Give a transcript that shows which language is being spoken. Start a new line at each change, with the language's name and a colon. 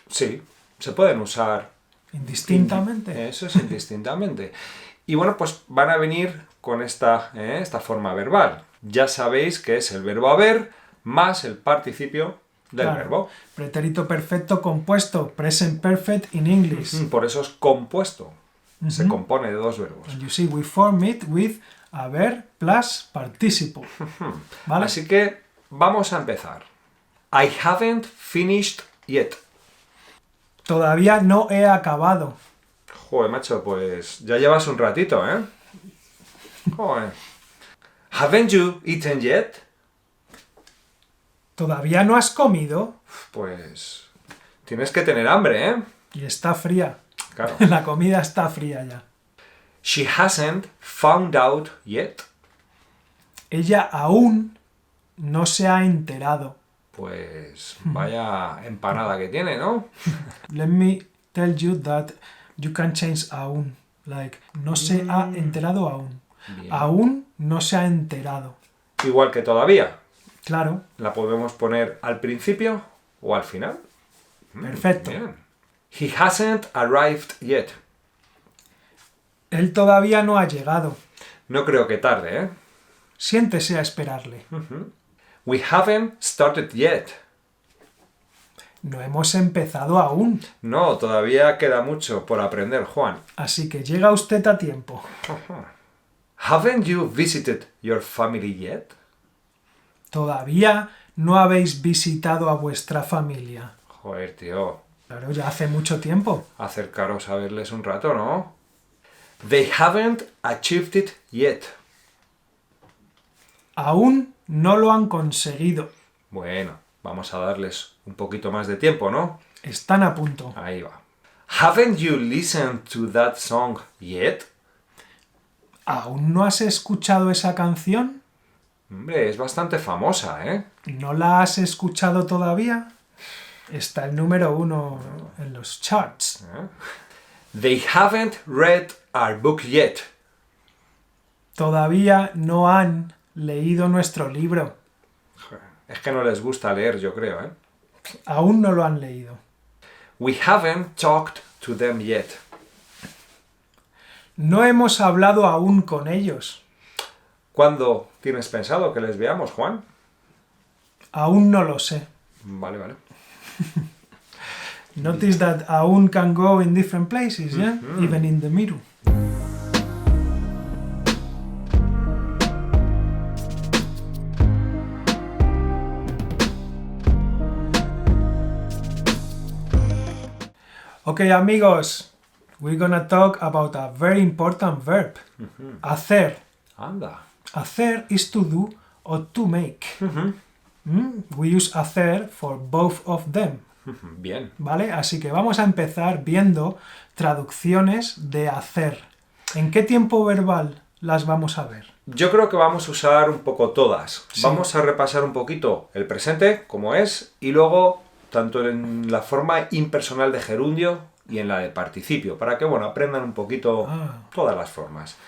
Spanish: Sí, se pueden usar Indistintamente. Eso es indistintamente. Y bueno, pues van a venir con esta forma verbal. Ya sabéis que es el verbo haber más el participio del Claro. verbo. Pretérito perfecto compuesto.
English: Present perfect in English.
Spanish: Por eso es compuesto. Se compone de dos verbos.
English: And you see, we form it with haber plus participle.
Spanish: ¿Vale? Así que vamos a empezar.
English: I haven't finished yet.
Spanish: Todavía no he acabado. Joder, macho, pues ya llevas un ratito, ¿eh?
English: Joder. Haven't you eaten yet?
Spanish: ¿Todavía no has comido? Pues tienes que tener hambre, ¿eh? Y está fría. Claro. La comida está fría ya.
English: She hasn't found out yet.
Spanish: Ella aún no se ha enterado. Pues vaya empanada que tiene, ¿no?
English: Let me tell you that you can change aún.
Spanish: Like, no se ha enterado aún. Bien. Aún no se ha enterado. Igual que todavía. Claro, La podemos poner al principio o al final. perfecto. Bien.
English: He hasn't arrived yet.
Spanish: Él todavía no ha llegado. No creo que tarde, ¿eh? Siéntese a esperarle.
English: We haven't started yet.
Spanish: No hemos empezado aún. No, todavía queda mucho por aprender, Juan. Así que llega usted a tiempo.
English: Haven't you visited your family yet?
Spanish: Todavía no habéis visitado a vuestra familia. Joder, tío. Claro, ya hace mucho tiempo. Acercaros a verles un rato, ¿no?
English: They haven't achieved it yet.
Spanish: Aún no lo han conseguido. Bueno, vamos a darles un poquito más de tiempo, ¿no? Están a punto. Ahí va.
English: Haven't you listened to that song yet?
Spanish: ¿Aún no has escuchado esa canción? Hombre, es bastante famosa, ¿eh? ¿No la has escuchado todavía? Está el número 1 en los charts.
English: They haven't read our book yet.
Spanish: Todavía no han leído nuestro libro. Es que no les gusta leer, yo creo, ¿eh? Aún no lo han leído. We haven't talked to them yet. No hemos hablado aún con ellos. ¿Cuándo tienes pensado que les veamos, Juan? Aún no lo sé. Vale, vale.
English: Notice that aún can go in different places, yeah? Even in the middle. Okay, amigos, we're gonna talk about a very important verb.
Spanish: Hacer. Anda.
English: Hacer is to do or to make. We use hacer for both of them.
Spanish: Bien. ¿Vale? Así que vamos a empezar viendo traducciones de hacer. ¿En qué tiempo verbal las vamos a ver? Yo creo que vamos a usar un poco todas. Sí. Vamos a repasar un poquito el presente, como es, y luego tanto en la forma impersonal de gerundio y en la de participio, para que, bueno, aprendan un poquito todas las formas.